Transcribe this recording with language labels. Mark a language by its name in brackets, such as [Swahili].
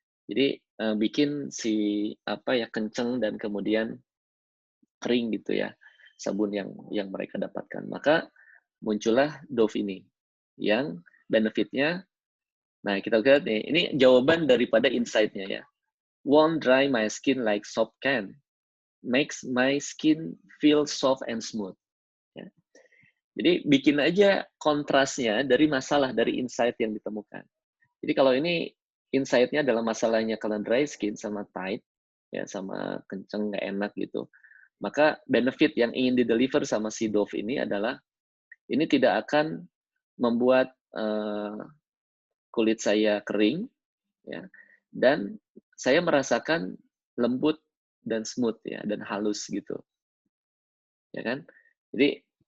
[Indonesian] Jadi bikin si kenceng dan kemudian kering gitu ya sabun yang mereka dapatkan. Maka muncullah Dove ini yang benefitnya. Nah kita lihat nih, ini jawaban daripada insight-nya ya. [English] Won't dry my skin like soap can. Makes my skin feel soft and smooth. [Indonesian] Ya. Jadi bikin aja kontrasnya dari masalah dari insight yang ditemukan. Jadi kalau ini insight-nya adalah masalahnya kalian dry skin sama tight, ya sama kenceng nggak enak gitu. Maka benefit yang ingin dideliver sama si Dove ini adalah ini tidak akan membuat kulit saya kering, ya, dan saya merasakan lembut dan smooth ya dan halus gitu, ya kan? Jadi